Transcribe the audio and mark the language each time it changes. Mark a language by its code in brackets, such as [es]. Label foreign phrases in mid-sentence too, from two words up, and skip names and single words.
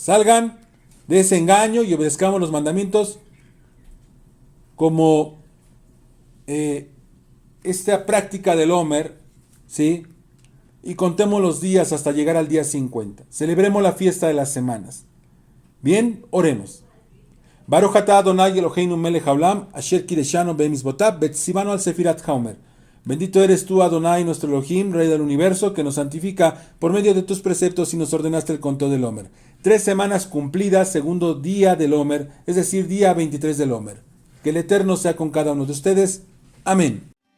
[es] Salgan de ese engaño y obedezcamos los mandamientos como esta práctica del Omer, ¿sí? Y contemos los días hasta llegar al día 50. Celebremos la fiesta de las semanas. Bien, oremos. [he] ברוך אתה אדוני אלוהינו מלך העולם, אשר קידשנו במצוותיו, וציוונו על ספירת העומר. [es] Bendito eres tú, Adonai, nuestro Elohim, Rey del universo, que nos santifica por medio de tus preceptos y nos ordenaste el conteo del Omer. 3 semanas cumplidas, segundo día del Omer, es decir, día 23 del Omer. Que el Eterno sea con cada uno de ustedes. Amén.